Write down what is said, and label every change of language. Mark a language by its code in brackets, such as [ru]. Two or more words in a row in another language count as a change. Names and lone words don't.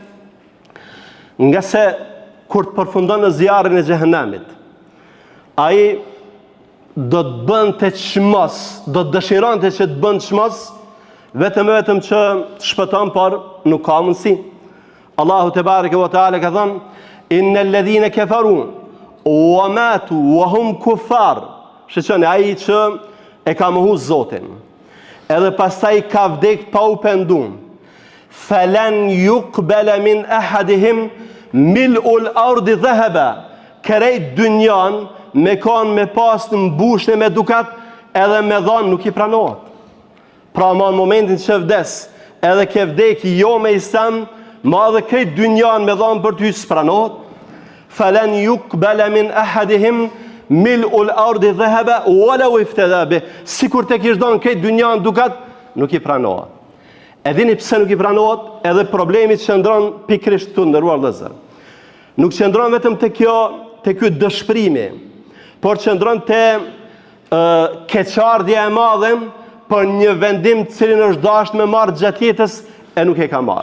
[sq] Nga se kur të përfundon në zjarrin e xhehenamit, ai do të bënte çmos, do të dëshironte që të bën çmos, vetëm që të shpëton, por nuk ka mundësi. Allahu [ar] تبارك وتعالى [sq] ka thënë, [ar] "إن الذين كفروا وماتوا وهم كفار." [sq] Shëqëni, ai që e ka mohu Zotin, edhe pastaj ka vdek pa u pendu, [ar] "فلن يقبل من أحدهم ملء الأرض ذهبا." [sq] Krejt dynjan me kanë me pas në mbushne me dukat, edhe me dhanë nuk i pranohet. Pra ma në momentin që vdes, edhe ke vdek jo me Islam, ma dhe krejt dynjan me dhanë për ty s'pranohet. [ar] "فلن يقبل من أحدهم ملء الأرض ذهبا ولو افتدى به." [sq] Sikur te kish dhënë krejt dynjan dukat, nuk i pranohet. E dini pse nuk i pranohet? Edhe problemi qëndron pikrisht këtu, nderuar vëllezër. Nuk qëndron vetëm te ky dëshpërimi, por qëndron te keqardhja e madhe për një vendim të cilin është dashur me marrë gjatë jetës e nuk e ka marrë.